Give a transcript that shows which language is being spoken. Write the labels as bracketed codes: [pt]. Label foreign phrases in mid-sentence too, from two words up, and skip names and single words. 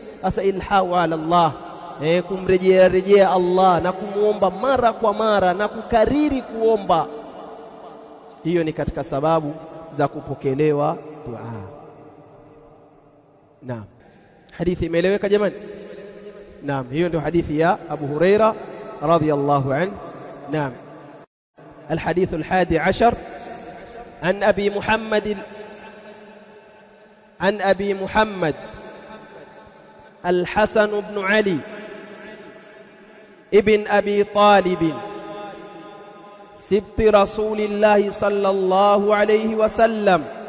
[ar] عسى الإلحاح على الله, [sw] kumrejea Allah na kumuomba mara kwa mara na kukariri kuomba, hiyo ni katika sababu za kupokelewa dua. Naam, hadithi imeeleweka jamani? Naam, hiyo ndio hadithi ya Abu Huraira [ar] رضي الله عنه. [sw] Naam. [ar] الحديث 11 عن أبي محمد الحسن بن علي ابن أبي طالب سبط رسول الله صلى الله عليه وسلم